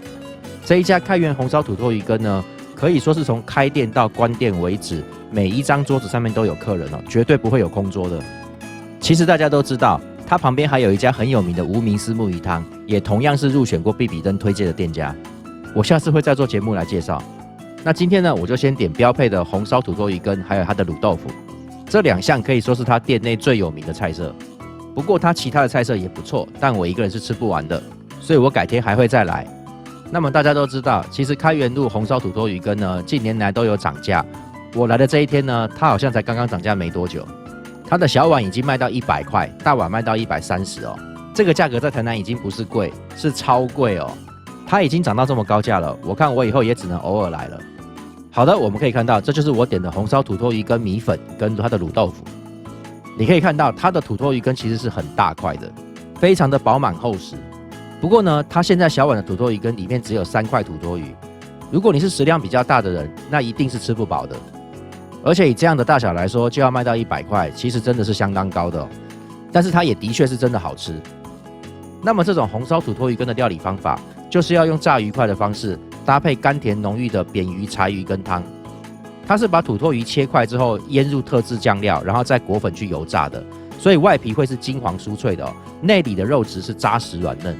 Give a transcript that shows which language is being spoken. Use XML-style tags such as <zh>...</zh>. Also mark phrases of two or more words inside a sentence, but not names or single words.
<zh>這一家開元紅燒土魠魚羹呢，可以說是從開店到關店為止，每一張桌子上面都有客人哦，絕對不會有空桌的。其實大家都知道，它旁邊還有一家很有名的無名絲木魚湯，也同樣是入選過必比登推薦的店家。我下次會再做節目來介紹。那今天呢，我就先點標配的紅燒土魠魚羹，還有它的滷豆腐，這2項可以說是它店內最有名的菜色。不過它其他的菜色也不錯，但我一個人是吃不完的，所以我改天還會再來。那麼大家都知道，其實開元路紅燒土魠魚羹呢，近年來都有漲價。我來的這一天呢，它好像才剛剛漲價沒多久。它的小碗已經賣到100塊，大碗賣到130哦。這個價格在台南已經不是貴，是超貴哦。它已經漲到這麼高價了，我看我以後也只能偶爾來了。好的，我們可以看到，這就是我點的紅燒土魠魚羹米粉跟它的滷豆腐。你可以看到，它的土魠魚羹其實是很大塊的，非常的飽滿厚實。不過呢，它現在小碗的土魠魚羹裡面只有3塊土魠魚。如果你是食量比較大的人，那一定是吃不飽的。而且以這樣的大小來說，就要賣到100塊，其實真的是相當高的哦。但是它也的確是真的好吃。那麼這種紅燒土魠魚羹的料理方法，就是要用炸魚塊的方式，搭配甘甜濃郁的扁魚柴魚羹湯。它是把土魠魚切塊之後醃入特制醬料，然後再裹粉去油炸的，所以外皮會是金黃酥脆的哦，內裡的肉質是扎實軟嫩。</zh>